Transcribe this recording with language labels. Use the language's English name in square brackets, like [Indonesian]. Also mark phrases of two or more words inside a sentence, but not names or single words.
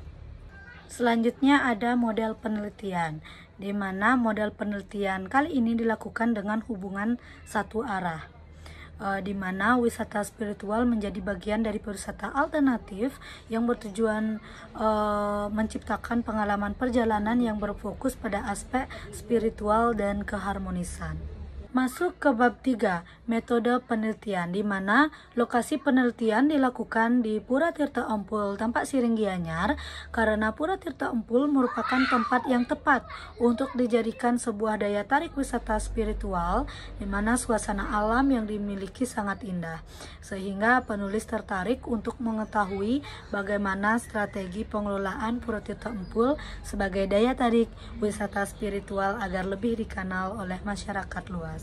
[Indonesian] Selanjutnya ada model penelitian, di mana model penelitian kali ini dilakukan dengan hubungan satu arah, di mana wisata spiritual menjadi bagian dari wisata alternatif yang bertujuan menciptakan pengalaman perjalanan yang berfokus pada aspek spiritual dan keharmonisan. Masuk ke bab 3, metode penelitian, di mana lokasi penelitian dilakukan di Pura Tirta Empul, Tampak Siring Gianyar, karena Pura Tirta Empul merupakan tempat yang tepat untuk dijadikan sebuah daya tarik wisata spiritual, di mana suasana alam yang dimiliki sangat indah, sehingga penulis tertarik untuk mengetahui bagaimana strategi pengelolaan Pura Tirta Empul sebagai daya tarik wisata spiritual agar lebih dikenal oleh masyarakat luas.